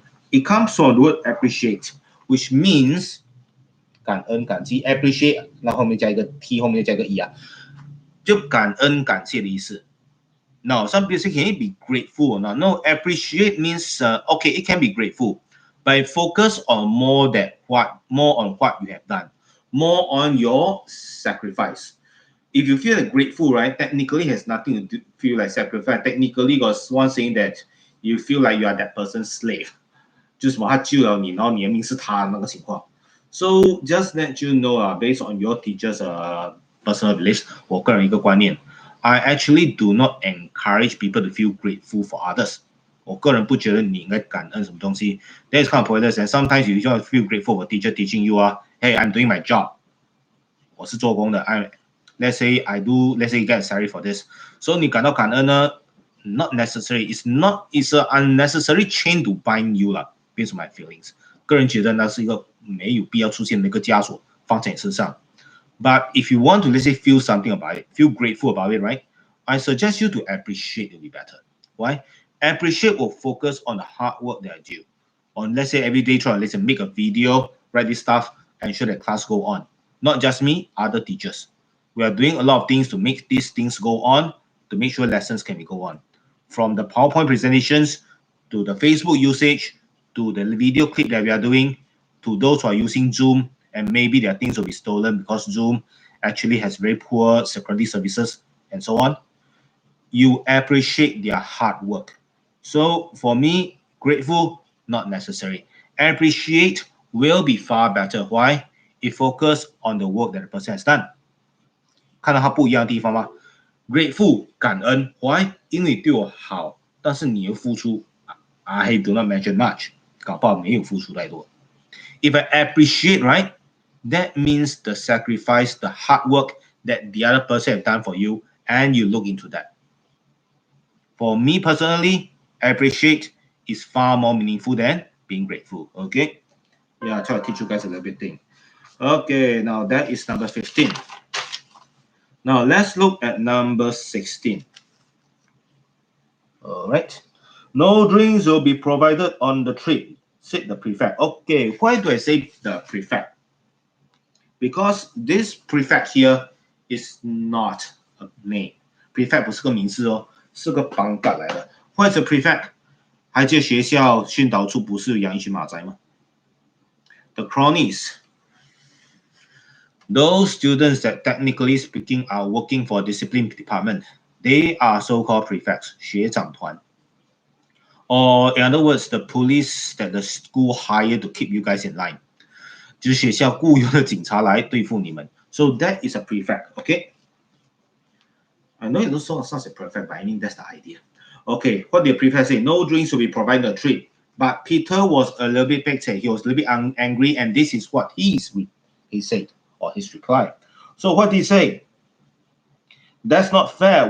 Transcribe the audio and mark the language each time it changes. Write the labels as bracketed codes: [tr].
[en] It comes from the word appreciate, which means [zh] 感恩感激 appreciate， 那后面加一个 t， 后面加一个 e 啊，就感恩感谢的意思。 [en] Now, some people say, can it be grateful or not? No, appreciate means okay, it can be grateful, but focus on more on what you have done, more on your sacrifice. If you feel grateful, right, technically has nothing to do, feel like sacrifice. Technically, got one saying that you feel like you are that person's slave. [zh] 就是什么他救了你，然后你的命是他的那个情况。 [en] So just let you know, based on your teacher's personal beliefs, [zh] 我个人一个观念 [en] I actually do not encourage people to feel grateful for others. [zh] 我个人不觉得你应该感恩什么东西。 [en] That is kind of pointless. And sometimes you just feel grateful for teacher teaching you, hey, I'm doing my job. [zh] 我是做工的。 [en] Let's say you get salary for this. So [zh] 你感到感恩呢 [en] ？Not necessary. It's an unnecessary chain to bind you 啦。Based on my feelings. [zh] 个人觉得那是一个没有必要出现的一个枷锁放在你身上。 [en] But if you want to, let's say, feel something about it, feel grateful about it, right? I suggest you to appreciate it will be better. Why? Appreciate will focus on the hard work that I do. On, let's say, every day, let's say, make a video, write this stuff, and ensure that class go on. Not just me, other teachers. We are doing a lot of things to make these things go on, to make sure lessons can go on. From the PowerPoint presentations, to the Facebook usage, to the video clip that we are doing, to those who are using Zoom, and maybe their things will be stolen because Zoom actually has very poor security services and so on. You appreciate their hard work. So for me, grateful, not necessary. Appreciate will be far better. Why? It focuses on the work that the person has done. [zh] 看到它不一样的地方吗？ [en] Grateful 感恩 Why? [zh] 因为你对我好，但是你又付出 [en] I do not mention much. [zh] 搞不好没有付出太多。 [en] If I appreciate, right, that means the sacrifice, the hard work that the other person have done for you, and you look into that. For me personally, appreciate is far more meaningful than being grateful. Okay? Yeah, I'll try to teach you guys a little bit thing. Okay, now that is number 15. Now let's look at number 16. All right. No drinks will be provided on the trip, said the prefect. Okay, why do I say the prefect? Because this prefect here is not a name. [zh] Prefect 不是个名字哦，是个绑杆来的。 [en] What is a prefect? [zh] 还记得学校训导处不是养一群马仔吗？ [en] The cronies. Those students that technically speaking are working for discipline department, they are so-called prefects, [zh] 学长团。 [en] Or in other words, the police that the school hired to keep you guys in line. [zh] 就是学校雇佣的警察来对付你们。 [en] So that is a prefect, okay? I know it looks sounds like prefect, but I mean that's the idea. Okay, what did the prefect say? No drinks will be provided on the trip. But Peter was a little bit vexed. He was a little bit angry, and this is what he said, or his reply. So what did he say? That's not fair.